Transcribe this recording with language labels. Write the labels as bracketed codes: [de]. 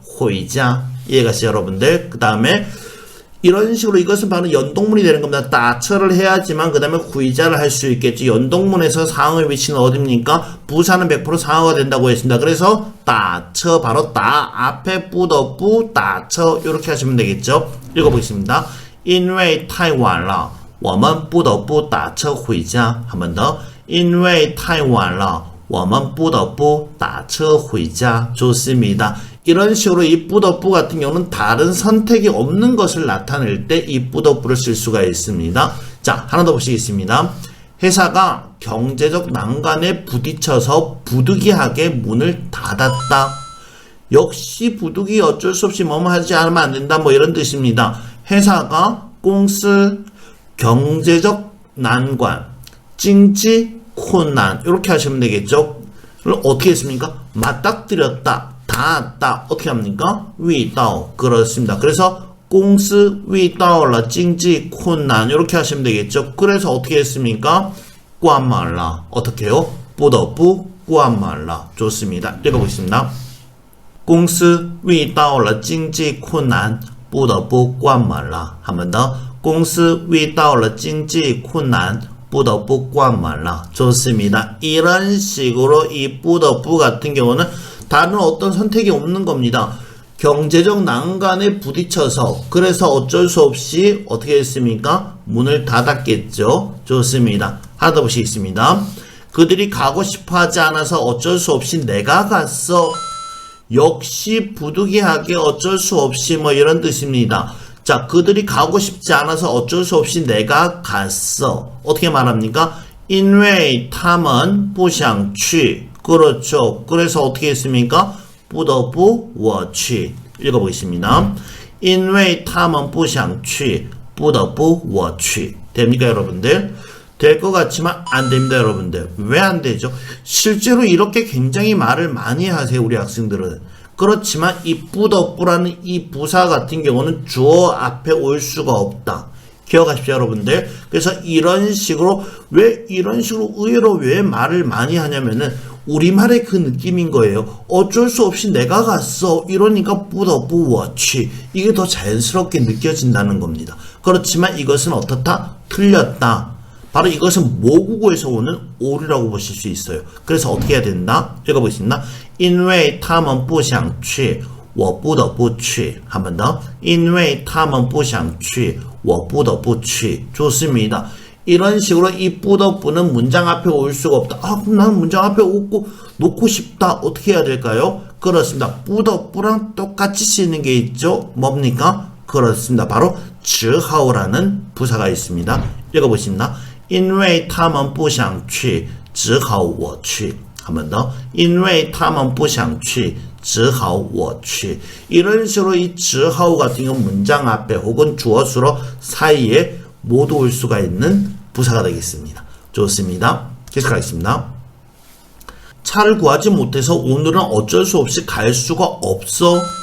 [ko] 回家 이해가시죠, 여러분들? 그 다음에 이런 식으로 이것은 바로 연동문이 되는 겁니다. 打车를 해야지만 그 다음에 回家를 할 수 있겠지. 연동문에서 상어의 위치는 어딥니까? 부사는 100% 상어가 된다고 했습니다. 그래서 打车 바로 打 앞에 [zh] 不得不打车 [ko] 이렇게 하시면 되겠죠. 읽어보겠습니다. [zh] 因为太晚了我们不得不打车回家 [ko] 한 번 더. [zh] 因为太晚了我们不得不打车回家 [ko] 좋습니다. 이런 식으로 이 不得不 같은 경우는 다른 선택이 없는 것을 나타낼 때 이 不得不를 쓸 수가 있습니다. 자, 하나 더 보시겠습니다. 회사가 경제적 난관에 부딪혀서 부득이하게 문을 닫았다. 역시 부득이 어쩔 수 없이 뭐뭐 하지 않으면 안 된다. 뭐 이런 뜻입니다. 회사가 公司 경제적 난관, 经济困难 이렇게 하시면 되겠죠. 그럼 어떻게 했습니까? 맞닥뜨렸다. 닿았다. 어떻게 합니까? 遇到 그렇습니다. 그래서 [zh] 公司遇到了经济困难 [ko] 이렇게 하시면 되겠죠. 그래서 어떻게 했습니까? 关门了 어떻게 해요? [zh] 不得不关门了 [ko] 좋습니다. [zh] 읽어보겠습니다. 公司遇到了经济困难不得不关门了 [ko] 한 번 더. [zh] 公司遇到了经济困难不得不关门了 [ko] 좋습니다. 이런 식으로 이 不得不 같은 경우는 다른 어떤 선택이 없는 겁니다. 경제적 난관에 부딪혀서 그래서 어쩔 수 없이 어떻게 했습니까? 문을 닫았겠죠. 좋습니다. 하나 더 보시겠습니다. 그들이 가고 싶어 하지 않아서 어쩔 수 없이 내가 갔어. 역시 부득이하게 어쩔 수 없이 뭐 이런 뜻입니다. 자, 그들이 가고 싶지 않아서 어쩔 수 없이 내가 갔어. 어떻게 말합니까? [zh] 因为他们不想去 [ko] 그렇죠. 그래서 어떻게 했습니까? [zh] 不得不我去 [ko] 읽어보겠습니다. [zh] 因为他们不想去不得不我去 [ko] 됩니까, 여러분들? 될 것 같지만 안 됩니다, 여러분들. 왜 안 되죠? 실제로 이렇게 굉장히 말을 많이 하세요, 우리 학생들은. 그렇지만 이 不得不라는 이 부사 같은 경우는 주어 앞에 올 수가 없다. 기억하십시오, 여러분들. 그래서 이런 식으로 왜 이런 식으로 의외로 왜 말을 많이 하냐면은 우리말의 그 느낌인 거예요. 어쩔 수 없이 내가 갔어. 이러니까 [zh] 不得不我去 [ko] 이게 더 자연스럽게 느껴진다는 겁니다. 그렇지만 이것은 어떻다? 틀렸다. 바로 이것은 모국어에서 오는 오류라고 보실 수 있어요. 그래서 어떻게 해야 된다? 읽어보겠습니다. [zh] 因为他们不想去我不得不去 [ko] 한 번 더. [zh] 因为他们不想去我不得不去 [ko] 좋습니다. 이런 식으로 이 不得不는 문장 앞에 올 수가 없다. 아, 그럼 나는 문장 앞에 놓고 싶다. 어떻게 해야 될까요? 그렇습니다. 不得不랑 똑같이 쓰이는 게 있죠. 뭡니까? 그렇습니다. 바로 只好라는 부사가 있습니다. 읽어보십니다. [zh] 因为他们不想去只好我去 [ko] 한 번 더. [zh] 因为他们不想去只好我去 [ko] 이런 식으로 이 只好 같은 경우 문장 앞에 혹은 주어 수로 사이에 모두 올 수가 있는 부사가 되겠습니다. 좋습니다. 계속하겠습니다. 차를 구하지 못해서 오늘은 어쩔 수 없이 갈 수가 없어.